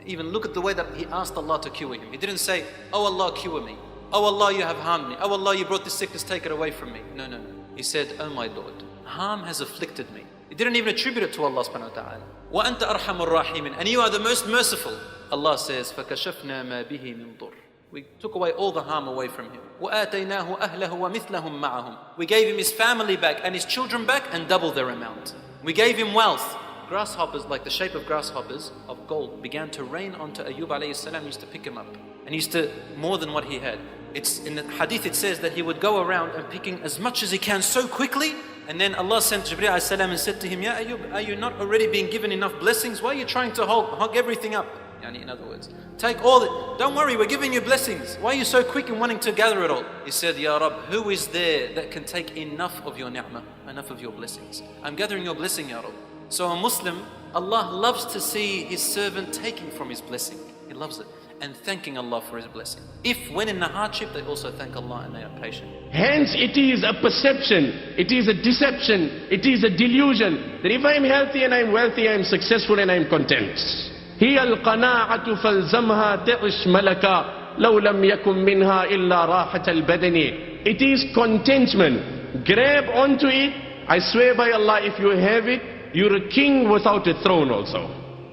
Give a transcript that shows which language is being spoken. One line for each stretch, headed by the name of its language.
English: Even look at the way that he asked Allah to cure him. He didn't say, oh Allah, cure me. Oh Allah, you have harmed me. Oh Allah, you brought this sickness, take it away from me. No, no, no. He said, oh my Lord, harm has afflicted me. He didn't even attribute it to Allah subhanahu wa ta'ala.
Arabic: Wa anta arhamur rahimin.
English: And you are the most merciful. Allah says,
Arabic: فَكَشَفْنَا مَا بِهِ مِن ضُرٍّ.
English: We took away all the harm away from him.
Arabic: وَآتَيْنَاهُ أَهْلَهُ وَمِثْلَهُمْ مَعَهُم.
English: We gave him his family back and his children back and double their amount. We gave him wealth. Grasshoppers, like the shape of grasshoppers of gold, began to rain onto Ayyub alayhi salam. He used to pick him up and he used to more than what he had. It's in the hadith, it says that he would go around and picking as much as he can so quickly, and then Allah sent Jibreel alayhi salam and said to him, Ya Ayyub, are you not already being given enough blessings? Why are you trying to hog everything up? In other words, take all it. Don't worry, we're giving you blessings. Why are you so quick in wanting to gather it all? He said, Ya Rab, who is there that can take enough of your ni'mah, enough of your blessings? I'm gathering your blessing, Ya Rab. So a Muslim, Allah loves to see his servant taking from his blessing. He loves it. And thanking Allah for his blessing. If when in the hardship, they also thank Allah and they are patient. Hence it is a perception, it is a deception, it is a delusion that if I am healthy and I am wealthy, I am successful and I am content.
Arabic: هي القناعة فالزمها تعش ملكا لو لم يكن منها إلا راحة البدن.
English: It is contentment. Grab onto it. I swear by Allah, if you have it, you're a king without a throne also.